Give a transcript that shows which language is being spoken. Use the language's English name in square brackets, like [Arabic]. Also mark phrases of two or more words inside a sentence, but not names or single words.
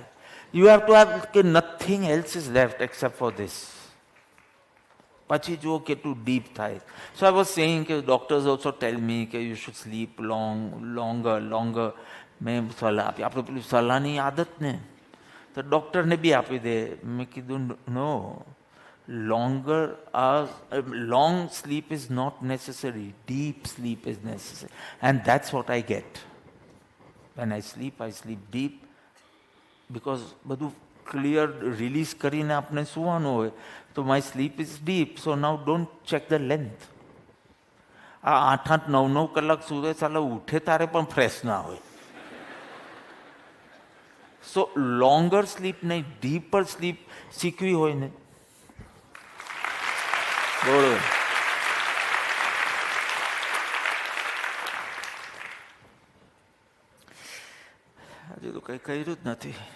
[English] you have to have કે nothing else is left except for this. [Gujarati] પછી જુઓ કેટલું ડીપ થાય. [English] So I was saying કે doctors also tell me કે you should sleep longer. [Gujarati] મેં સલાહ આપી. આપણે પેલી સલાહની આદત ને તો ડૉક્ટરને બી આપી દે. મેં કીધું નો, [English] long sleep is not necessary. Deep sleep is necessary. And that's what I get. When I sleep deep. Because [Gujarati] બધું clear release કરીને આપણે સુવાનું હોય તો [English] my sleep is deep. So now don't check the length. [Gujarati] આ 8-8, 9-9 કલાક સુવે ચાલે ઉઠે તારે પણ ફ્રેશ ના હોય. [English] so longer sleep [Gujarati] નહીં, [English] deeper sleep [Gujarati] શીખવી હોય ને, બરોબર, હજુ તો કઈ કર્યું જ નથી.